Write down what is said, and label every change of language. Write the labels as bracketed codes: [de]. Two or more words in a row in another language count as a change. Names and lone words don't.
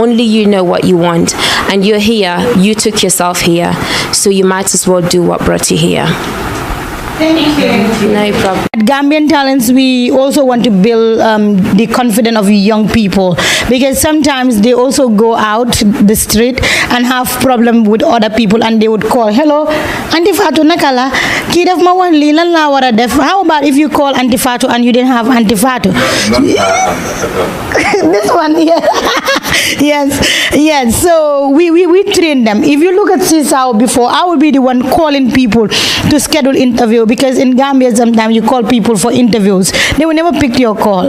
[en] Only you know what you want. And you're here, you took yourself here, so you might as well do what brought you here. Thank you. No problem. At Gambian Talents, we also want to build the confidence of young people, because sometimes they also go out the street and have problem with other people, and they would call, hello, Auntie Fatu [wo] nakala, ki def ma wan li lan la wara def. [en] How about if you call Auntie Fatu and you didn't have Auntie Fatu? This one here. yes. So we train them. If you look at Sisao before, I would be the one calling people to schedule interview, because in Gambia sometimes you call people for interviews, they will never pick your call.